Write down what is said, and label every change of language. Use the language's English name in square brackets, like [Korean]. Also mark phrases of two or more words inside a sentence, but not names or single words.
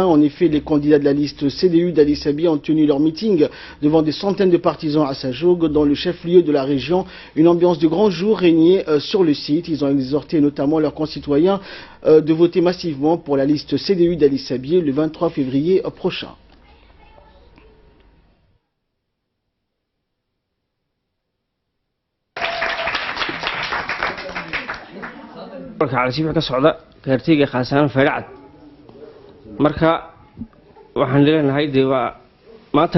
[French] En effet, les candidats de la liste CDU d'Ali Sabi ont tenu leur meeting devant des centaines de partisans à Sajoug, dans le chef-lieu de la région. Une ambiance de grand jour régnait sur le site. Ils ont exhorté notamment leurs concitoyens de voter massivement pour la liste CDU d'Ali Sabi le 23 février prochain. [Somali] calasiif ka socda gaartayga khaasan faracad marka waxaan leenahay waa maanta